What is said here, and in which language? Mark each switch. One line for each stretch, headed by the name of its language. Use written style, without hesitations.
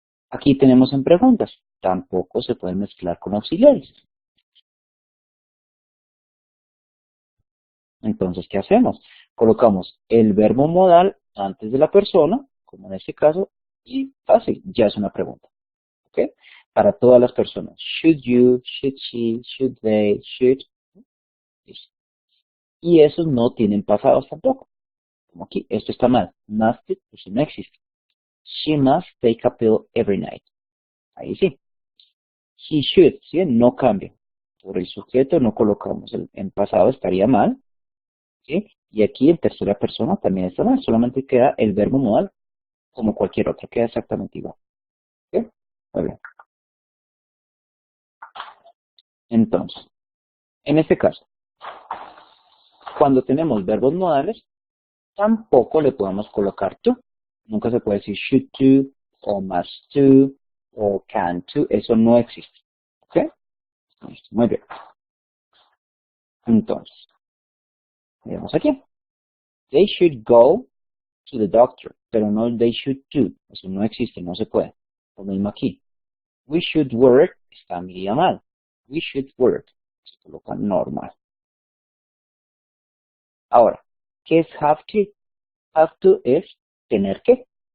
Spanish: Aquí tenemos en preguntas. Tampoco se puede mezclar con auxiliares. Entonces, ¿qué hacemos? Colocamos el verbo modal antes de la persona, como en este caso, y fácil, ya es una pregunta. ¿Ok? Para todas las personas.
English: Should you, should she, should they, should.
Spanish: Listo. Y esos no tienen pasados tampoco. Como aquí, esto está mal. Must, eso no existe.
English: She must take a pill every night.
Spanish: Ahí sí.
English: He should,
Spanish: ¿sí? No cambia. Por el sujeto no colocamos. En pasado estaría mal. ¿Sí? Y aquí en tercera persona también está mal. Solamente queda el verbo modal como cualquier otro. Queda exactamente igual. ¿Sí? Muy bien. Entonces, en este caso, cuando tenemos verbos modales, tampoco le podemos colocar to. Nunca se puede decir should to, o must to, o can to. Eso no existe. ¿Ok? Listo, muy bien. Entonces, veamos aquí.
English: They should go to the doctor,
Spanish: pero no
English: they should do.
Spanish: Eso no existe, no se puede.
English: Lo mismo aquí. We should work
Spanish: está medio mal.
English: We should work.
Spanish: Se coloca normal. Ahora, ¿qué es have to? Have to es tener que.